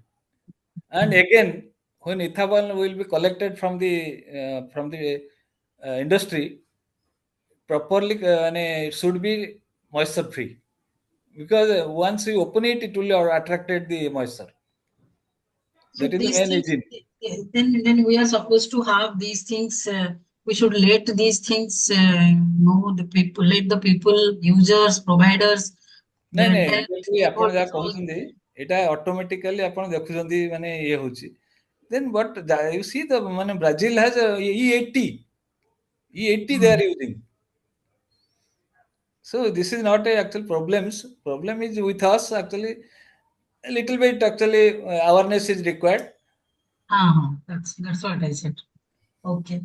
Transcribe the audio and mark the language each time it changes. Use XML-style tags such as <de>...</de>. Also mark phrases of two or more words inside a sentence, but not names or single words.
<en>And again, when ethanol will be collected from the industry, properly it should be moisture free, because once you open it, it will attracted the moisture. So That is the these main things, engine. then we are supposed to have these things. We should let these things know the people, let the people, users, providers, the</en> <or>ନାଇଁ</or> <en>entire</en> <or>exactly ଆପଣ ଯାହା</or> <en>stakeholders all.</en> <or>କହୁଛନ୍ତି ଏଇଟା ଅଟୋମେଟିକାଲି ଆପଣ ଦେଖୁଛନ୍ତି ମାନେ ଇଏ ହଉଛି,</or> <en>then but you see the Brazil has E80 they are using. So this is not a actual problem is with us actually. A little bit actually awareness is required. That's what I said. Okay.</en>